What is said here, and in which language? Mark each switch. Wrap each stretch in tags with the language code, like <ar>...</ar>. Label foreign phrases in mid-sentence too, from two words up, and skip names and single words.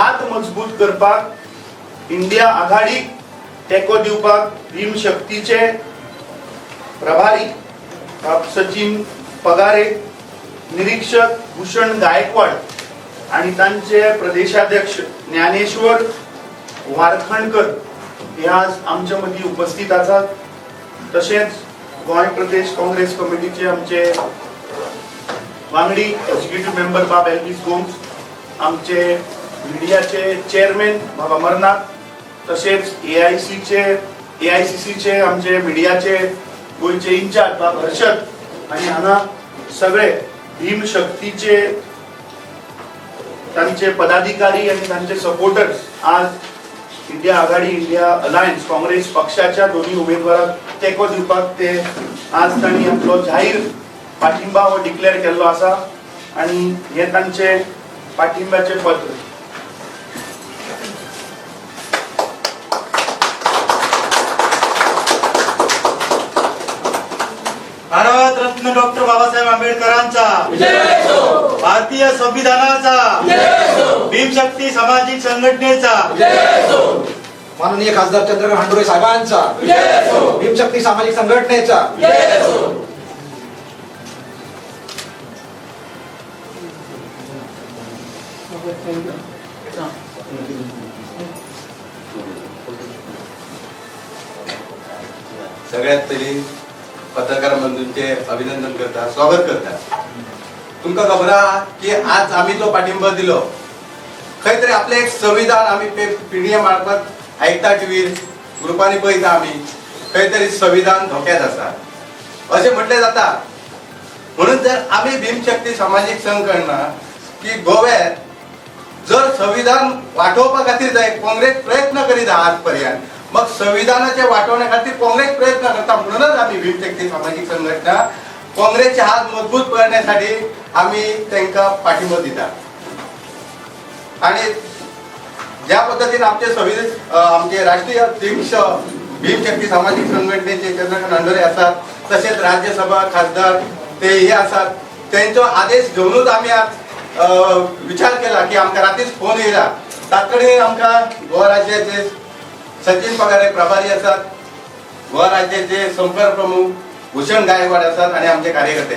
<kok>मजबूत करपाक इंडिया आघाडीक तेको दिवपाक भीम शक्तीचे प्रभारी सचिन पगारे, निरीक्षक भूषण गायकवाड आणि तांचे प्रदेशाध्यक्ष ज्ञानेश्वर वारखणकर हे आज आमच्या मध्ये उपस्थित आसात। तसेच गोय प्रदेश काँग्रेस कमिटीचे आमचे वांगडी</kok> <en>executive member</en> <kok>बाब एल्विस गोम्स, आमचे मीडियाचे चेअरमॅन बाबा अमरनाथ, तसेच एआयसीसीचे आमचे मीडियाचे गोयचे इंचार्ज बाब हर्षद आणि हांगा सगळे भीम शक्तीचे तांचे पदाधिकारी आणि तांचे सपोर्टर्स आज इंडिया आघाडी इंडिया अलायन्स काँग्रेस पक्षाच्या दोन्ही उमेदवारांक तेको दिवपाक ते आज तांणी आपलो जाहीर पाठिंबा हो डिक्लेअर केल्लो आसा आणि हे तांचे पाठिंब्याचे पत्र।</kok> <mr>भारत रत्न डॉक्टर बाबासाहेब आंबेडकरांचा जय हो, भारतीय संविधानाचा भीम शक्ती सामाजिक संघटनेचा जय हो, माननीय खासदार चंद्रकांत हंडोरे साहेबांचा जय हो, भीम शक्ती सामाजिक संघटनेचा जय हो।</mr> <kok>सगळ्यात पयलीं पत्रकार बंधूंचे अभिनंदन करता, स्वागत करता। तुमकां खबर आहा की आज आम्ही जो पाठिंबा दिलो, खंय तरी आपले एक संविधान आम्ही पिढये मार्फत आयकता टीव्हीर ग्रुपांनी पळयता, आम्ही खंय तरी संविधान धोक्यात आसा अशें म्हटलें जाता। म्हणून जर आम्ही भीमशक्ती सामाजिक संघटना की गोव्यात जर संविधान वाटोवपा खातीर जाय, काँग्रेस प्रयत्न करीत आहा आज पर्यंत, मग संविधानाचे वाटवण्या खातीर काँग्रेस प्रयत्न करता।</kok> <mr>म्हणूनच आम्ही भीमशक्ती सामाजिक संघटना काँग्रेसचे हात मजबूत करण्यासाठी आम्ही त्यांना पाठिंबा दिता। आणि ज्या पद्धतीने आमचे राष्ट्रीय अध्यक्ष भीमशक्ती सामाजिक संघटनेचे चंद्रकांत हंडोरे असतात, तसेच राज्यसभा खासदार ते हे असतात, त्यांचा आदेश घेऊनच आम्ही आज विचार केला की</mr> <kok>आमकां रातीच फोन येयला,</kok> <mr>तातडीने आमकां गोवा राज्याचे सचिन पगारे प्रभारी असतात, गोवा राज्याचे संपर्क प्रमुख भूषण गायकवाड असतात आणि आमचे कार्यकर्ते।</mr>